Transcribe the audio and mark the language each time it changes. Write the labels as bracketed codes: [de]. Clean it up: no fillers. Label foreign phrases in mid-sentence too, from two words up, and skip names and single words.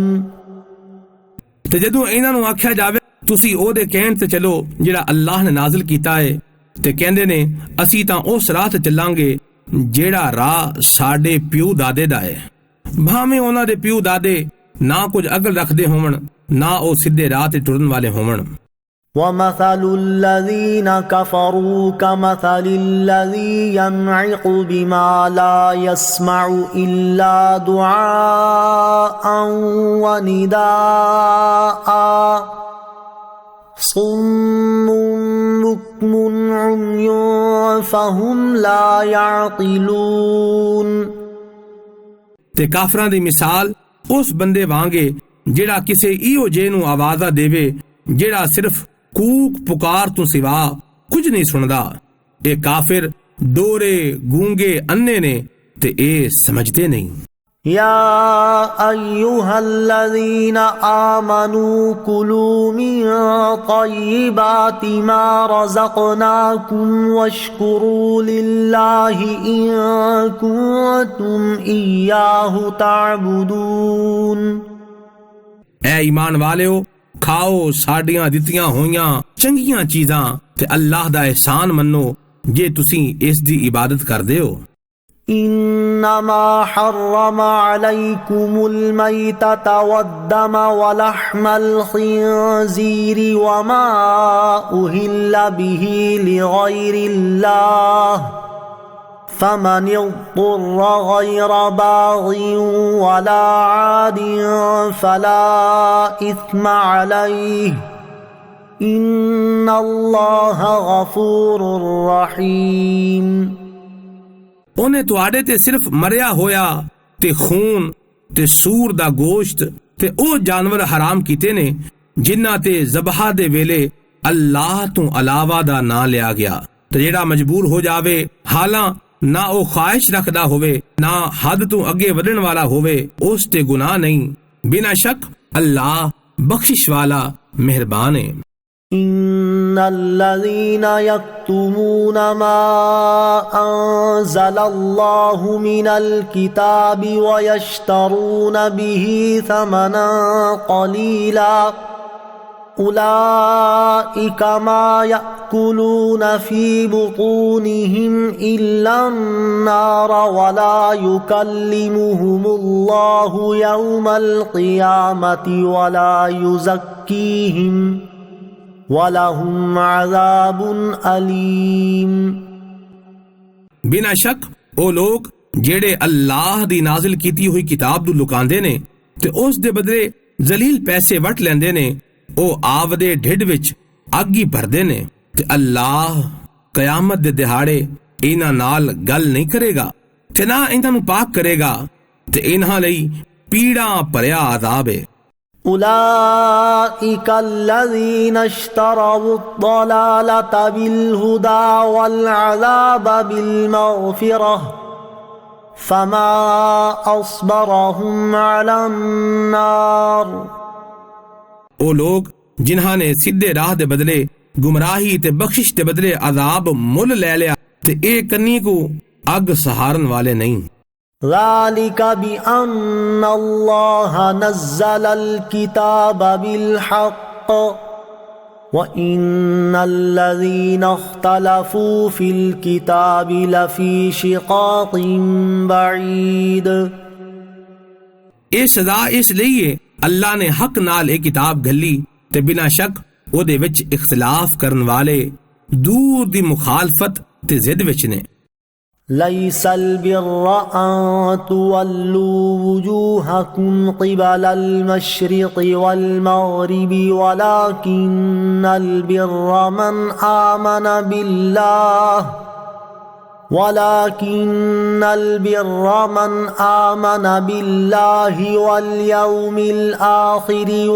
[pa] ਤੇ ਜਦੋਂ ਇਹਨਾਂ ਨੂੰ ਆਖਿਆ ਜਾਵੇ ਤੁਸੀਂ ਉਹਦੇ ਕਹਿਣ ਤੇ ਚਲੋ ਜਿਹੜਾ ਅੱਲਾਹ ਨੇ ਨਾਜ਼ਿਲ ਕੀਤਾ ਹੈ, ਤੇ ਕਹਿੰਦੇ ਨੇ ਅਸੀਂ ਤਾਂ ਉਸ ਰਾਹ ਤੇ ਚੱਲਾਂਗੇ ਜਿਹੜਾ ਰਾਹ ਸਾਡੇ ਪਿਓ ਦਾਦੇ ਦਾ ਹੈ, ਭਾਵੇਂ ਉਹਨਾਂ ਦੇ ਪਿਓ ਦਾਦੇ ਨਾ ਕੁਝ ਅਕਲ ਰੱਖਦੇ ਹੋਵਣ, ਨਾ ਉਹ ਸਿੱਧੇ ਰਾਹ ਤੇ ਟੁਰਨ ਵਾਲੇ ਹੋਵਣ۔ [ar] وَمَثَلُ الَّذِينَ كَفَرُوا كَمَثَلِ الَّذِي يَنْعِقُ بِمَا لَا يَسْمَعُ إِلَّا دُعَاءً وَنِدَاءً صُمٌّ بُكْمٌ عُمْيٌ فَهُمْ لَا يَعْقِلُونَ۔ [pa] ਤੇ ਕਾਫਰਾਂ ਦੀ ਮਿਸਾਲ ਉਸ ਬੰਦੇ ਵਾਂਗੇ ਜਿਹੜਾ ਕਿਸੇ ਇਹੋ ਜਿਹੇ ਨੂੰ ਆਵਾਜ਼ਾਂ ਦੇਵੇ ਜਿਹੜਾ ਸਿਰਫ ਕੂਕ ਪੁਕਾਰ ਤੋਂ ਸਿਵਾ ਕੁਝ ਨਹੀਂ ਸੁਣਦਾ। ਇਹ ਕਾਫਿਰ ਡੋਰੇ ਗੂੰਗੇ ਅੰਨੇ ਨੇ ਤੇ ਇਹ ਸਮਝਦੇ ਨਹੀਂ۔ [ar] يا أيها الذين آمنوا كلوا من طيبات ما رزقناكم واشكروا لله إن كنتم إياه تعبدون۔ [pa] اے ایمان والےو، کھاؤ ساڈیاں دتیاں ہوئیاں چنگیاں چیزاں تے اللہ دا احسان منو جے تسی اس دی عبادت کردے ہو۔ [ar] انما حرم عليكم الميتة والدم ولحم الخنزير وما أهل به لغير الله فمن اضطر غير باغ ولا عاد فلا إثم عليه إن الله غفور رحيم۔ [pa] ਉਹਨੇ ਤੁਹਾਡੇ ਤੇ ਸਿਰਫ ਮਰਿਆ ਹੋਇਆ ਤੇ ਖੂਨ ਤੇ ਸੂਰ ਦਾ ਗੋਸ਼ਤ ਤੇ ਉਹ ਜਾਨਵਰ ਹਰਾਮ ਕੀਤੇ ਨੇ ਜਿਨ੍ਹਾਂ ਤੇ ਜ਼ਬਹਾ ਦੇ ਵੇਲੇ ਅੱਲਾਹ ਤੋਂ ਇਲਾਵਾ ਦਾ ਨਾਂ ਲਿਆ ਗਿਆ। ਤੇ ਜਿਹੜਾ ਮਜਬੂਰ ਹੋ ਜਾਵੇ ਹਾਲਾਂ ਨਾ ਉਹ ਖਾਹਿਸ਼ ਰੱਖਦਾ ਹੋਵੇ ਨਾ ਹੱਦ ਤੋਂ ਅੱਗੇ ਵਧਣ ਵਾਲਾ ਹੋਵੇ ਉਸ ਤੇ ਗੁਨਾਹ ਨਹੀਂ। ਬਿਨਾਂ ਸ਼ੱਕ ਅੱਲਾਹ ਬਖਸ਼ਿਸ਼ ਵਾਲਾ ਮਿਹਰਬਾਨ ਹੈ۔ [ar] إن الذين يكتمون ما أنزل الله من الكتاب ويشترون به ثمنا قليلا أولئك ما يأكلون في بطونهم إلا النار ولا يكلمهم الله يوم القيامة ولا يزكيهم وَلَهُمْ عَذَابٌ أَلِيمٌ۔ [pa] بنا شک ਉਹ ਲੋਕ ਜਿਹੜੇ ਅੱਲਾਹ ਦੀ ਨਾਜ਼ਿਲ ਕੀਤੀ ਹੋਈ ਕਿਤਾਬ ਨੂੰ ਲੁਕਾਉਂਦੇ ਨੇ ਤੇ ਉਸ ਦੇ ਬਦਲੇ ਜ਼ਲੀਲ ਪੈਸੇ ਵਟ ਲੈਂਦੇ ਨੇ, ਉਹ ਆਪ ਦੇ ਢਿੱਡ ਵਿੱਚ ਅੱਗ ਹੀ ਭਰਦੇ ਨੇ ਤੇ ਅੱਲਾਹ ਕਿਆਮਤ ਦੇ ਦਿਹਾੜੇ ਇਹਨਾਂ ਨਾਲ ਗੱਲ ਨਹੀਂ ਕਰੇਗਾ ਤੇ ਨਾ ਇਹਨਾਂ ਨੂੰ ਪਾਕ ਕਰੇਗਾ ਤੇ ਇਹਨਾਂ ਲਈ ਪੀੜਾਂ ਭਰਿਆ ਅਜ਼ਾਬ ਹੈ۔ [ar] أولئك الذين اشتروا الضلالة بالهدى والعذاب بالمغفرة فما أصبرهم على النار۔ [pa] ਉਹ ਲੋਕ ਜਿਨ੍ਹਾਂ ਨੇ ਸਿੱਧੇ ਰਾਹ ਦੇ ਬਦਲੇ ਗੁਮਰਾਹੀ ਤੇ ਬਖਸ਼ਿਸ਼ ਦੇ ਬਦਲੇ ਅਜ਼ਾਬ ਮੁੱਲ ਲੈ ਲਿਆ ਤੇ ਇਹ ਕੰਨੀ ਕੋ ਅੱਗ ਸਹਾਰਨ ਵਾਲੇ ਨਹੀਂ۔ [ar] ذلك بأن الله نزل الكتاب بالحق وإن الذين اختلفوا في الكتاب لفي شقاق بعيد۔ [pa] ਇਹ ਸਜ਼ਾ ਇਸ ਲਈ ਹੈ اللہ نے حق نال ایک کتاب گھلی تے بنا شک او دے وچ اختلاف کرن والے دور دی مخالفت تے زد وچ نے۔ [ar] ليس البر أن تولوا وجوهكم قبل المشرق والمغرب ولكن البر من آمن بالله واليوم الآخر